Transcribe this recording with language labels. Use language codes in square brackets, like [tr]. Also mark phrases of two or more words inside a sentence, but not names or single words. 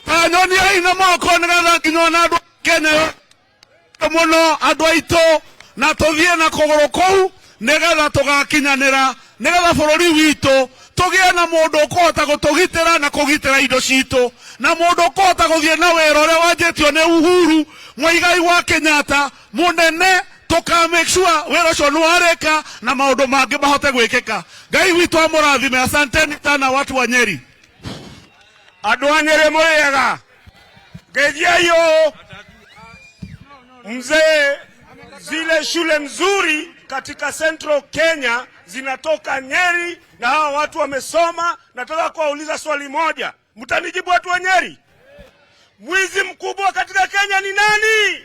[ki] Anyoni aina moko ngatha kinyona andu Kenya muno andu aito na tuthie na kuguru kou nigetha tugakinyanira nigetha bururi witu tugie na mundu ukota gutugitira na kugitira indo citu na mundu ukota guthie na wera uria wanjitio ni Uhuru Muigai wa Kenyatta munene tuka [en] make sure [ki] wera ucio ni wareka na maundu mangi mahote gwikika. Ngai witu amurathime. [sw] Asanteni sana watu wa Nyeri. [ki] Andu a Nyeri muriega gejiayo [sw] mzee, zile shule nzuri katika Central Kenya zinatoka Nyeri na hawa watu wamesoma. Nataka kuwauliza swali moja, mtanijibu watu wa Nyeri? Mwizi mkubwa katika Kenya ni nani?